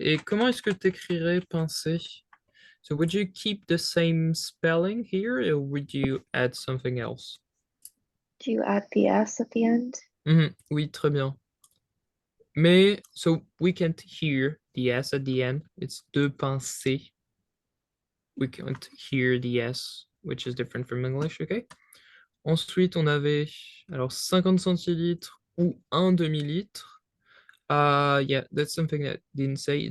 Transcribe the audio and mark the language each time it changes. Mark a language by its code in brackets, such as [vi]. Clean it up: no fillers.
[fr] Et comment est-ce que tu écrirais pincée? [en] So would you keep the same spelling here, or would you add something else? Do you add the S at the end? [fr] Oui, très bien. [en] Mais, so we can't hear the S at the end. It's de pincée. We can't hear the S, which is different from English, okay? [fr] Ensuite, on avait alors 50 centilitres ou 1 demi-litre. [en] Yeah, that's something that I didn't say.